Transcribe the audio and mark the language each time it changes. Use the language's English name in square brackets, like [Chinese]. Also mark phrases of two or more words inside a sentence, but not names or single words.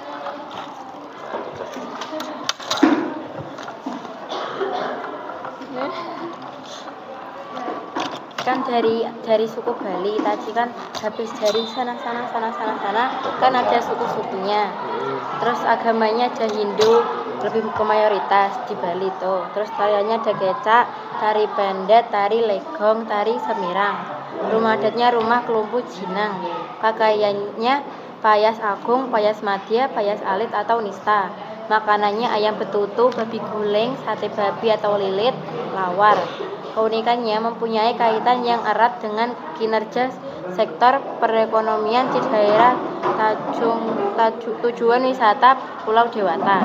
[Indonesian] Kan dari suku Bali tadi kan habis dari sana kan ada suku-sukunya. Terus agamanya ada Hindu, lebih ke mayoritas di Bali itu. Terus tariannya ada kecak, tari pendet, tari legong, tari semirang. Rumah adatnya rumah kelumpu jinang. Pakaiannya payas agung, payas madya, payas alit atau nista. Makanannya ayam betutu, babi guling, sate babi atau lilit, lawar. Keunikannya mempunyai kaitan yang erat dengan kinerja sektor perekonomian di daerah tujuan wisata Pulau Dewata.